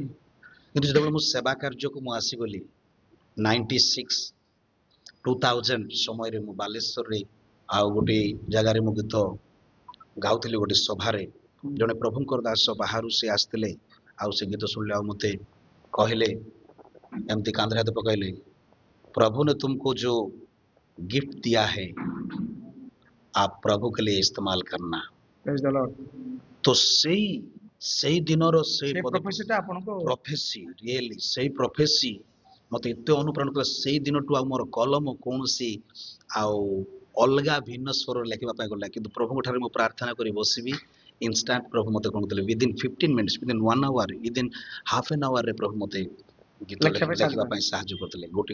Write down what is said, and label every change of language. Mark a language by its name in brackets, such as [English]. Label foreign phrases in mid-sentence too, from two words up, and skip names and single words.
[Odia] କିନ୍ତୁ ଯେତେବେଳେ ମୁଁ ସେବା କାର୍ଯ୍ୟକୁ ମୁଁ ଆସିଗଲି 96-2000 ସମୟରେ, ମୁଁ ବାଲେଶ୍ୱରରେ ଆଉ ଗୋଟେ ଜାଗାରେ ମୁଁ ଗୀତ ଗାଉଥିଲି ଗୋଟେ ସଭାରେ। ଜଣେ ପ୍ରଭୁଙ୍କର ଦାସ ବାହାରୁ ସେ ଆସିଥିଲେ, ଆଉ ସେ ଗୀତ ଶୁଣିଲେ ଆଉ ମତେ କହିଲେ, ଏମିତି କାନ୍ଧରେ ହାତ ପକାଇଲେ, [Hindi] प्रभु ने तुमको जो गिफ्ट दिया है आप प्रभु के लिए इस्तेमाल करना। [Odia] तो ସେଇ ଦିନର ସେଇ [English] prophecy really [Odia] ସେଇ ପ୍ରଫେସି ମତେ ଏତେ ଅନୁପ୍ରାଣ କଲା। ସେଇ ଦିନଠୁ ଆଉ ମୋର କଲମ କୌଣସି ଆଉ ଅଲଗା ଭିନ୍ନ ସ୍ୱରରେ ଲେଖିବା ପାଇଁ ଗଲା, କିନ୍ତୁ ପ୍ରଭୁଙ୍କ ଠାରେ ମୁଁ ପ୍ରାର୍ଥନା କରି ବସିବି, ଇନଷ୍ଟାଣ୍ଟ ପ୍ରଭୁ ମତେ କଣ କଲେ, [English] within 15 minutes, within 1 hour, [Odia] ୱିଦିନ୍ [English] half an hour [Odia] ରେ ପ୍ରଭୁ ମତେ ଗୀତ ଲେଖିବା ପାଇଁ ସାହାଯ୍ୟ କରିଥିଲେ।